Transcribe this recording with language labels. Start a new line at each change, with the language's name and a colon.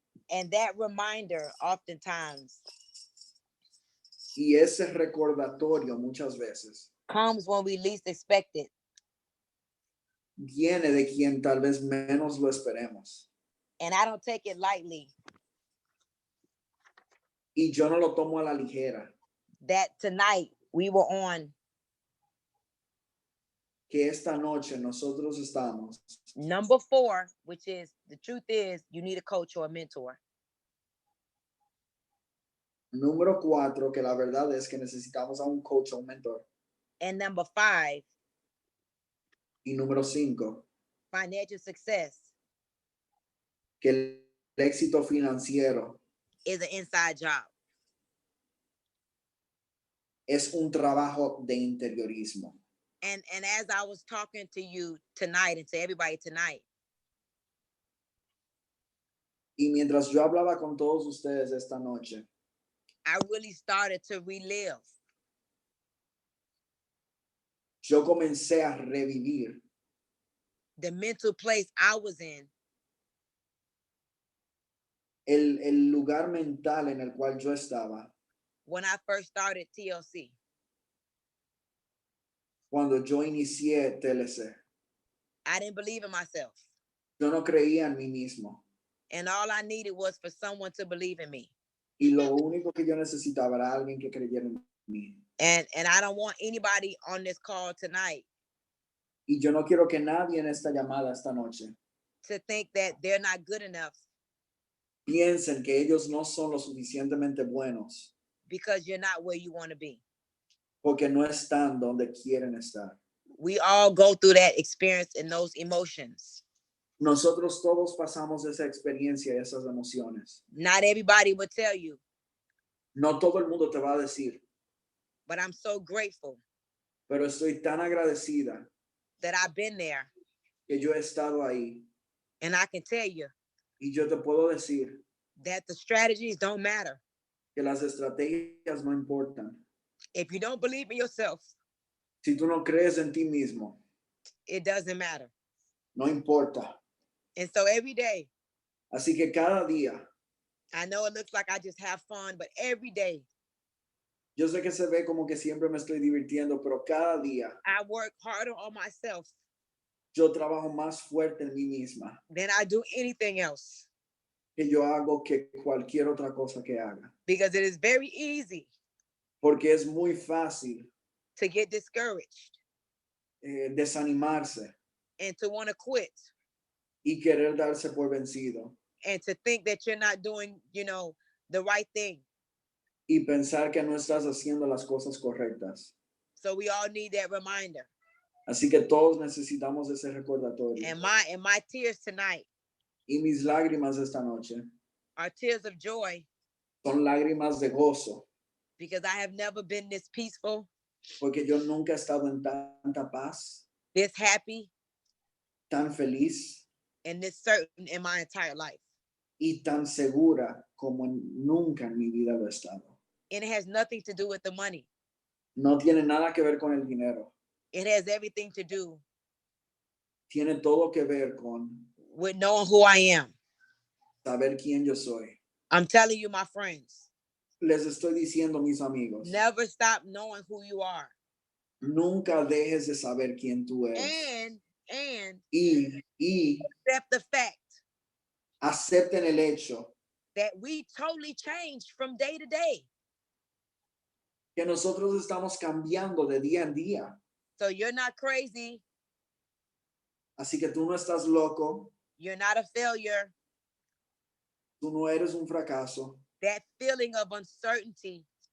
English: And that reminder oftentimes
Spanish: Y ese recordatorio muchas veces
English: comes when we least expect it.
Spanish: viene de quien tal vez menos lo esperemos.
English: And I don't take it lightly
Spanish: Y yo no lo tomo a la ligera,
English: that tonight we were on
Spanish: que esta noche nosotros estamos
English: number 4, which is the truth is you need a coach or a mentor.
Spanish: número 4, que la verdad es que necesitamos a un coach o un mentor.
English: And number 5,
Spanish: Y número 5,
English: financial success
Spanish: que el éxito financiero
English: is an inside job.
Spanish: es un trabajo de interiorismo.
English: And as I was talking to you tonight and to everybody tonight,
Spanish: Y mientras yo hablaba con todos ustedes esta noche,
English: I really started to relive
Spanish: yo comencé a revivir
English: the mental place I was in
Spanish: el lugar mental en el cual yo estaba
English: when I first started TLC.
Spanish: cuando yo inicié TLC.
English: I didn't believe in myself.
Spanish: Yo no creía en mí mismo.
English: And all I needed was for someone to believe in me.
Spanish: Y lo único que yo necesitaba era alguien que creyera en mí.
English: And I don't want anybody on this call tonight
Spanish: Y yo no quiero que nadie en esta llamada esta noche
English: to think that they're not good enough
Spanish: piensen que ellos no son lo suficientemente buenos
English: because you're not where you want to be.
Spanish: porque no están donde quieren estar.
English: We all go through that experience and those emotions.
Spanish: Nosotros todos pasamos esa experiencia y esas emociones.
English: Not everybody will tell you,
Spanish: No todo el mundo te va a decir,
English: but I'm so grateful
Spanish: pero estoy tan agradecida
English: that I've been there.
Spanish: que yo he estado ahí.
English: And I can tell you
Spanish: Y yo te puedo decir
English: that the strategies don't matter.
Spanish: que las estrategias no importan.
English: If you don't believe in yourself,
Spanish: Si tú no crees en ti mismo,
English: it doesn't matter.
Spanish: no importa.
English: And so every day,
Spanish: Así que cada día,
English: I know it looks like I just have fun, but every day
Spanish: yo sé que se ve como que siempre me estoy divirtiendo, pero cada día
English: I work harder on myself
Spanish: yo trabajo más fuerte en mí misma
English: than I do anything else.
Spanish: que yo hago que cualquier otra cosa que haga.
English: Because it is very easy
Spanish: Porque es muy fácil
English: to get discouraged
Spanish: desanimarse
English: and to want to quit
Spanish: y querer darse por vencido
English: and to think that you're not doing, the right thing.
Spanish: y pensar que no estás haciendo las cosas correctas.
English: So we all need that reminder.
Spanish: Así que todos necesitamos ese recordatorio.
English: And my tears tonight
Spanish: Y mis lágrimas esta noche
English: are tears of joy
Spanish: son lágrimas de gozo,
English: because I have never been this peaceful,
Spanish: porque yo nunca he estado en tanta paz,
English: this happy,
Spanish: tan feliz
English: and this certain in my entire life.
Spanish: y tan segura como nunca en mi vida lo he estado.
English: And it has nothing to do with the money.
Spanish: No tiene nada que ver con el dinero.
English: It has everything to do
Spanish: Tiene todo que ver con
English: with knowing who I am.
Spanish: saber quién yo soy.
English: I'm telling you, my friends,
Spanish: Les estoy diciendo, mis amigos,
English: never stop knowing who you are.
Spanish: nunca dejes de saber quién tú eres.
English: And
Spanish: Y
English: accept the fact
Spanish: acepten el hecho
English: that we totally change from day to day.
Spanish: que nosotros estamos cambiando de día en día.
English: So you're not crazy
Spanish: Así que tú no estás loco,
English: You're not a failure.
Spanish: tú no eres un fracaso.
English: That feeling of uncertainty